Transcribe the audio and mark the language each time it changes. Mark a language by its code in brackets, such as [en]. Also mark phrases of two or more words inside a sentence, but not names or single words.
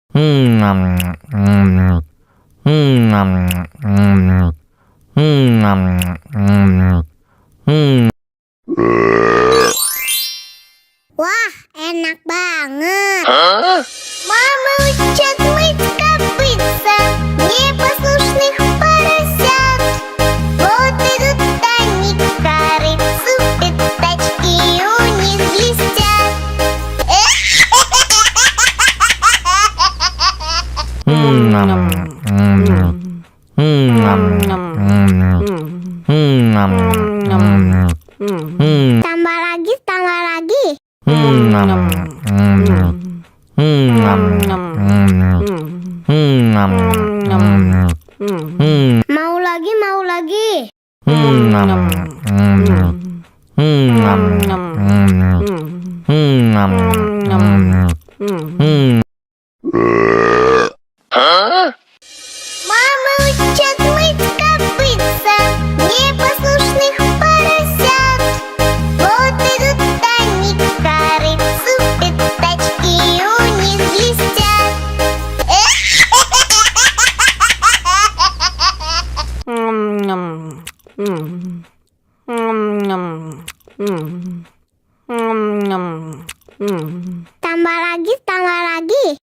[id] Wah, enak banget. [ru] Мама учат мыть копытца, непослушных поросят. Вот идут они к корыцу, пятачки у них блестят. [id] Tambah lagi, tambah lagi. Mau lagi, mau lagi. [ru] Мама учат мыть копытца, непослушных поросят. Вот идут они к корыцу, пятачки у них блестят. [id] Tambah lagi, tambah lagi.